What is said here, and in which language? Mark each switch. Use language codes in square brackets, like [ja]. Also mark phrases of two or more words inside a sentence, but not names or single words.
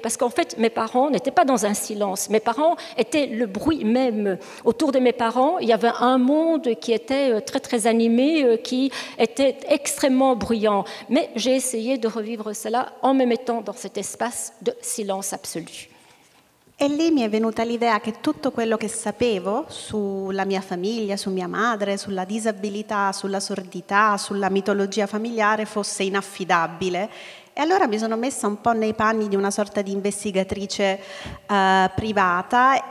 [fr] Parce qu'en fait, mes parents n'étaient pas dans un silence. Mes parents étaient le bruit même. Autour de mes parents, il y avait un monde qui était très, très animé, qui était extrêmement bruyant. Mais j'ai essayé de revivre cela en me mettant dans cet espace de silence absolu. [it] E lì mi è venuta l'idea che tutto quello che sapevo sulla mia famiglia, su mia madre, sulla disabilità, sulla sordità, sulla mitologia familiare fosse inaffidabile. E allora mi sono messa un po' nei panni di una sorta di investigatrice privata.